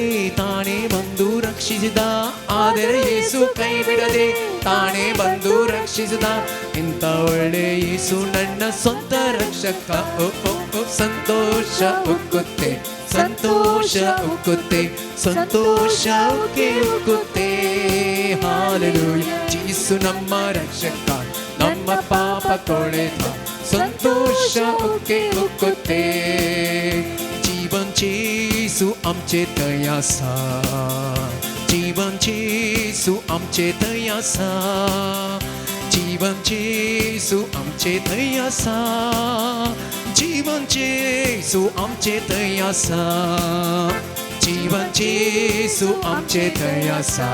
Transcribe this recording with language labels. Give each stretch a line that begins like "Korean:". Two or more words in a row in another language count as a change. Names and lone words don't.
Kannada: ತಾನೇ ಬಂದು ರಕ್ಷಿಸಿದ ಆದರೆ ಯೇಸು ಕೈ ಬಿಡದೆ ತಾನೇ ಬಂದು ರಕ್ಷಿಸಿದ ಇಂಥ ಒಳ್ಳೆ ಯೇಸು ನನ್ನ ಸ್ವಂತ ರಕ್ಷಕ ಸಂತೋಷ ಉಕ್ಕುತ್ತೆ ಸಂತೋಷ ಉಕ್ಕುತ್ತೆ ಸಂತೋಷ ಉಕ್ಕುತ್ತೆ ಹಾಲೆಲೂಯ ಯೇಸು ನಮ್ಮ ರಕ್ಷಕ ನಮ್ಮ ಪಾಪ ತೊಳೆದ ಸಂತೋಷ ಉಕ್ಕುತ್ತೆ
Konkani: जीवन येसू आमचे दयासा जीवन येसू आमचे दयासा जीवन येसू आमचे दयासा जीवन येसू आमचे दयासा जीवन येसू आमचे दयासा